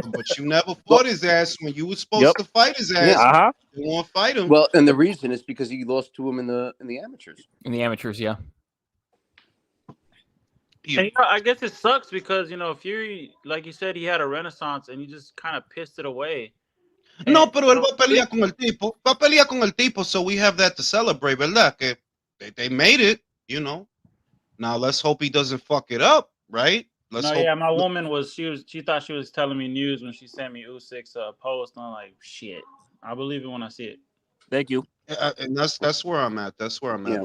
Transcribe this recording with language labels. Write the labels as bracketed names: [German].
[English] But you never fought his ass when you were supposed to fight his ass. Yeah. You won't fight him. Well, and the reason is because he lost to him in the amateurs. In the amateurs, yeah. And, you know, I guess it sucks because, you know, Fury, like you said, he had a renaissance and he just kind of pissed it away. [Spanish] No, pero él va a pelear con el tipo. Va a pelear con el tipo, [English] so we have that to celebrate, [Spanish] ¿verdad? Que [English] they made it, you know. Now let's hope he doesn't fuck it up, right? Let's hope. Yeah, my woman she thought she was telling me news when she sent me Usyk's post, and I'm like, shit, I believe it when I see it. Thank you. And that's where I'm at. That's where I'm at.